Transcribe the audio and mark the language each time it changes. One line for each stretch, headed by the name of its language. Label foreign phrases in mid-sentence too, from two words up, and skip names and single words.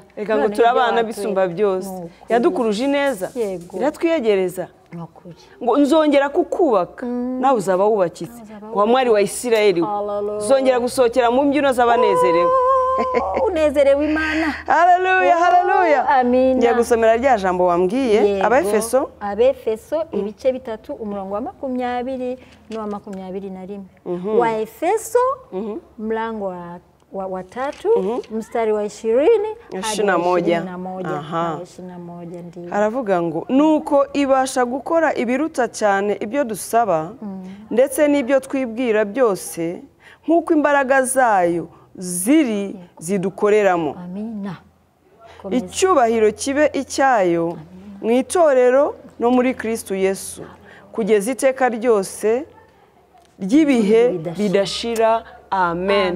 Kinyarwanda: reka ngo turabana bisumba byose yadukuruje neza iratwiyegereza ngo nzongera kukubaka nawe uzaba wubakitse wa mwari wa Isirayeli zongera gusohokera mu mbyino z'abanezerewe unezerewe Imana haleluya amina ngiye gusomera rya jambo wambwiye Abefeso ibice bitatu umurongo wa 20 n'uwa 21
Swahili: Waefeso mlango wa 3 mstari wa 20 hadi 21 ndiyo
Kinyarwanda: aravuga ngo nuko ibasha gukora ibiruta cyane ibyo dusaba ndetse n'ibyo twibwira byose nk'uko imbaraga zayo zidukoreramo amina icyubahiro kibe icyayo mu itorero no muri Kristo Yesu kugeza iteka ryose ry'ibihe bidashira amen